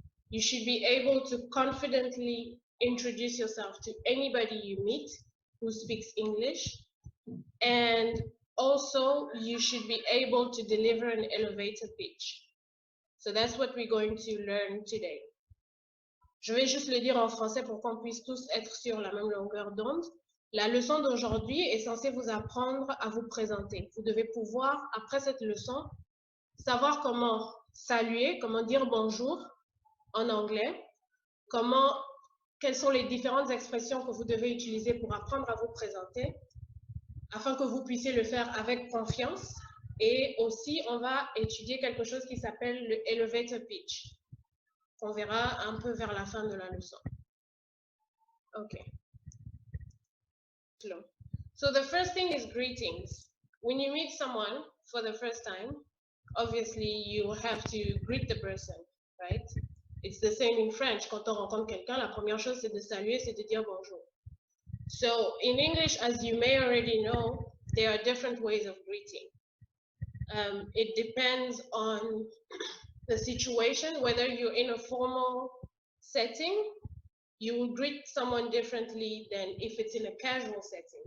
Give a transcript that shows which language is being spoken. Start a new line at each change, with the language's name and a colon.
English: You should be able to confidently introduce yourself to anybody you meet who speaks English. And also, you should be able to deliver an elevator pitch. So that's what we're going to learn today.
French: Je vais juste le dire en français pour qu'on puisse tous être sur la même longueur d'onde. La leçon d'aujourd'hui est censée vous apprendre à vous présenter. Vous devez pouvoir, après cette leçon, savoir comment saluer, comment dire bonjour en anglais, quelles sont les différentes expressions que vous devez utiliser pour apprendre à vous présenter, afin que vous puissiez le faire avec confiance. Et aussi, on va étudier quelque chose qui s'appelle le elevator pitch, qu'on verra un peu vers la fin de la leçon.
English: Okay. Slow. So the first thing is greetings. When you meet someone for the first time, obviously you have to greet the person, right? It's the same in French.
French: Quand on rencontre quelqu'un, la première chose c'est de saluer, c'est de dire bonjour.
English: So in English, as you may already know, there are different ways of greeting. It depends on the situation, whether you're in a formal setting, you will greet someone differently than if it's in a casual setting.